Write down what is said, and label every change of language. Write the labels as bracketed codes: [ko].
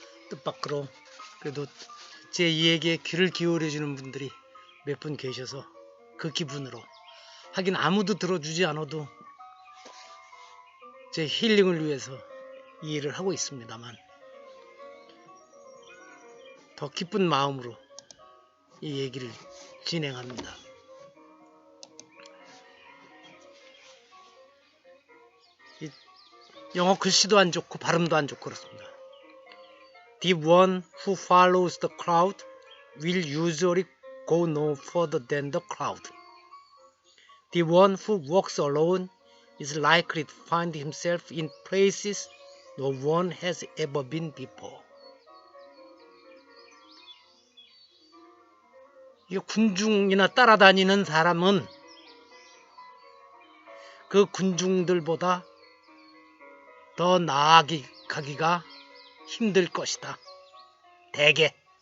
[ko] 뜻밖으로 그래도 제 이야기에 귀를 기울여주는 분들이 몇 분 계셔서 그 기분으로, 하긴 아무도 들어주지 않아도 제 힐링을 위해서 이 일을 하고 있습니다만, 더 기쁜 마음으로 이 얘기를 진행합니다. 영어 글씨도 안 좋고 발음도 안 좋고 그렇습니다. [en] The one who follows the crowd will usually go no further than the crowd. The one who walks alone is likely to find himself in places no one has ever been before. [ko] 이 군중이나 따라다니는 사람은 그 군중들보다 더 나아가기가 힘들 것이다. 대개.